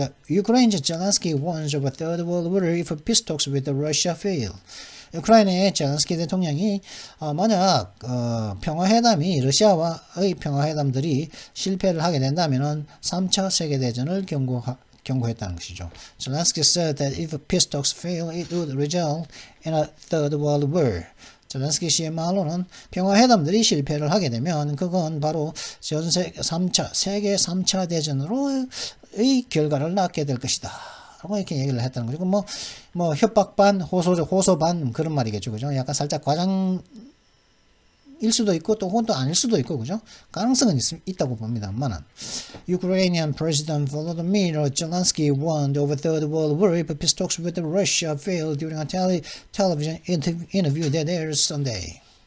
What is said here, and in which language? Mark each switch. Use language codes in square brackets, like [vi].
[en] Ukraine's Zelensky warns of a third world war if peace talks with Russia fail. [ko] 우크라이나의 젤렌스키 대통령이 만약 평화회담이 러시아와의 평화회담들이 실패를 하게 된다면은 3차 세계대전을 경고했다는 것이죠. [en] Zelensky said that if peace talks fail, it would result in a third world war. [ko] 젤렌스키 씨의 말로는 평화회담들이 실패를 하게 되면 그건 바로 세계 3차 대전으로의 결과를 낳게 될 것이다. 라고 이렇게 얘기를 했다는 거죠. 뭐 협박 반, 호소 반 그런 말이겠죠. 그죠? 약간 살짝 과장일 수도 있고 또 그건 또 아닐 수도 있고 그죠? 가능성은 있다고 봅니다만은. [en] Ukrainian President Volodymyr Zelensky warned of a third world war if peace talks with Russia fail during a television interview that aired Sunday.